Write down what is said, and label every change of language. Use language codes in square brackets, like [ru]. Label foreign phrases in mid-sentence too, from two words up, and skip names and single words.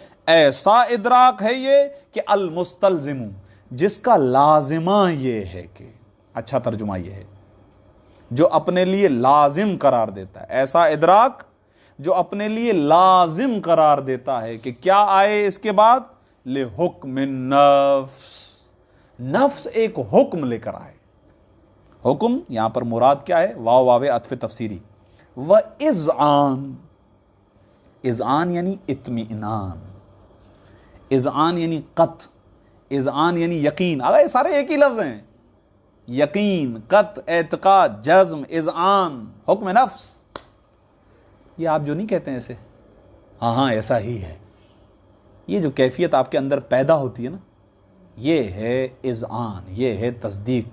[ur] ایسا ادراک ہے یہ کہ المستلزم, جس کا لازمہ یہ ہے کہ, اچھا ترجمہ یہ ہے, جو اپنے لیے لازم قرار دیتا ہے. ایسا ادراک جو اپنے لیے لازم قرار دیتا ہے کہ کیا آئے اس کے بعد, [ar] لحکم النفس, [ur] نفس ایک حکم لے کر آئے. حکم یہاں پر مراد کیا ہے؟ واو عطف تفسیری. اذعان, اذعان یعنی اطمینان, اذعان یعنی قط, اذعان یعنی یقین. اگر یہ سارے ایک ہی لفظ ہیں, یقین, قط, اعتقاد, جزم, اذعان, حکم نفس. یہ آپ جو نہیں کہتے ہیں ایسے, ہاں ایسا ہی ہے, یہ جو کیفیت آپ کے اندر پیدا ہوتی ہے نا, یہ ہے اذعان, یہ ہے تصدیق.